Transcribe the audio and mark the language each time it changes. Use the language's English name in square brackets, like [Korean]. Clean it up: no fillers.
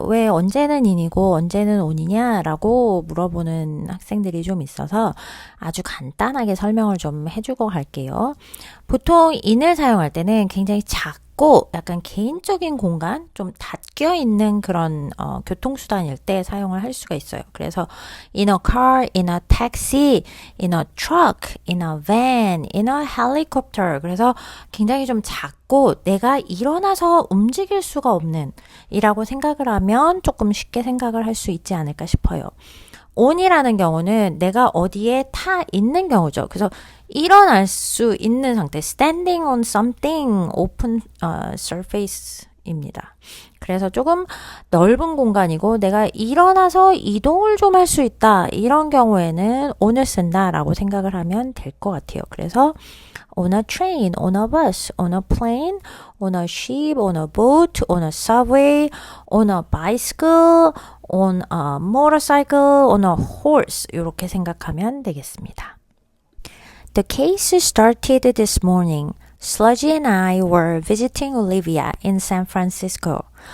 [Korean] 왜 언제는 in이고 언제는 on이냐? 라고 물어보는 학생들이 좀 있어서 아주 간단하게 설명을 좀 해주고 갈게요. 보통 in을 사용할 때는 굉장히 작고 약간 개인적인 공간, 좀 닫혀 있는 그런 교통수단일 때 사용을 할 수가 있어요. 그래서 [English] in a car, in a taxi, in a truck, in a van, in a helicopter. [Korean] 그래서 굉장히 좀 작고 내가 일어나서 움직일 수가 없는 이라고 생각을 하면 조금 쉽게 생각을 할 수 있지 않을까 싶어요. on이라는 경우는 내가 어디에 타 있는 경우죠. 그래서 일어날 수 있는 상태, [English] standing on something, open surface [Korean] 입니다. 그래서 조금 넓은 공간이고 내가 일어나서 이동을 좀 할 수 있다. 이런 경우에는 on을 쓴다라고 생각을 하면 될 것 같아요. 그래서 [English] on a train, on a bus, on a plane, on a ship, on a boat, on a subway, on a bicycle, on a motorcycle, on a horse [Korean] 이렇게 생각하면 되겠습니다. [English] The case started this morning. Sludgy and I were visiting Olivia in San Francisco.